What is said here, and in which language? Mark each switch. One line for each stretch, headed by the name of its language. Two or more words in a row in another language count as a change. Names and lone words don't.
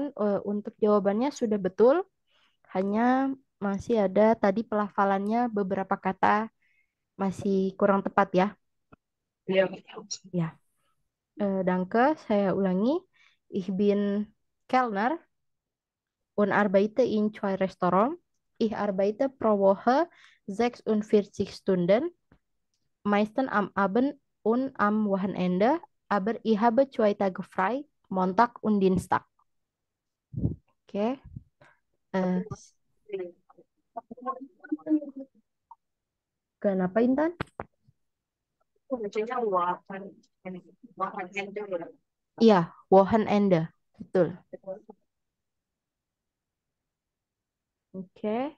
Indonesian: Untuk jawabannya sudah betul. Hanya masih ada tadi pelafalannya beberapa kata masih kurang tepat ya. Ya. Danke, saya ulangi.
German: Ich bin Kellner und arbeite in 2 Restaurants. Ich arbeite pro Woche 46 Stunden, meistens am Abend und am Wochenende, aber ich habe 2 Tage frei, Montag und Dienstag.
Indonesian: Oke. Kenapa Intan? Iya, Wochenende. Betul. Oke.